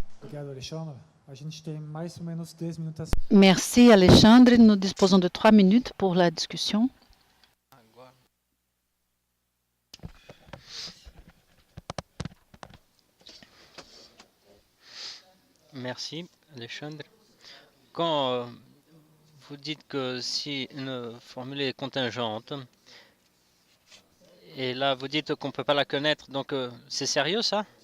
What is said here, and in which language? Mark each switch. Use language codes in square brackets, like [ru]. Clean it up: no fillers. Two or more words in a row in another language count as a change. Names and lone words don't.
[pt] Obrigado, Alexandre. A gente tem mais ou menos 10 minutos. [fr] Merci Alexandre. Nous disposons de 3 minutes pour la discussion. Merci, Alexandre. Quand vous dites que si une formule est contingente, et là vous dites qu'on ne peut pas la connaître, donc c'est sérieux ça?